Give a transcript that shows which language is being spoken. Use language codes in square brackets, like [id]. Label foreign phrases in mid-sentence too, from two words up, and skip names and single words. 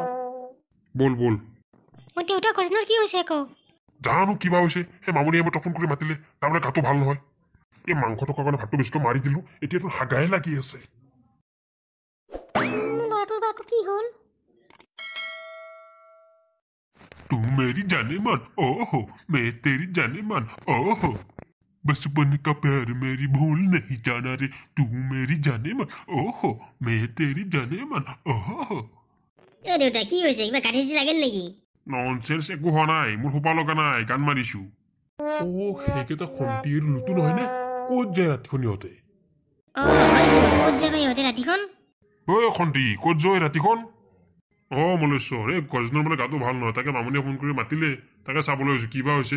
[as] বল। দেউতা, গজেনৰ কি হৈছে আকৌ? জানো কিবা হৈছে, সেই মামুনিয়ে মই ফোন কৰি মাতিলে, তাৰমানে গাটো ভাল নহয়। মাংস থকাৰ কাৰণে ভাতটো বেছিকৈ মাৰি দিলো, এতিয়াতো হাগাই লাগি আছে। ল'ৰাটোৰ বা কি হ'ল? [hi] तू मेरी जाने मन, ओहो मैं तेरी जाने मन, ओहो। बचपन का प्यार मेरी भूल नहीं जाना रे तू मेरी जाने मन ओहो मैं तेरी जाने मन ओहो [as] দেউতা কি হৈছে কিবা কাটি লাগিল নেকি ননসেন্স একো হোৱা নাই মোৰ সোপা লগা নাই গান মাৰিছো সেইকেইটা খন্তিৰ লুটু নহয় নে ক'ত যায় ৰাতিখন ইহঁতে ক'ত যাবা ইহঁতে ৰাতিখন খন্তি ক'ত যায় ৰাতিখন মলেশ্বৰ এই গজনৰ বোলে গাটো ভাল নহয় তাকে মামনিয়ে ফোন কৰি মাতিলে তাকে চাবলৈ হৈছো কিবা হৈছে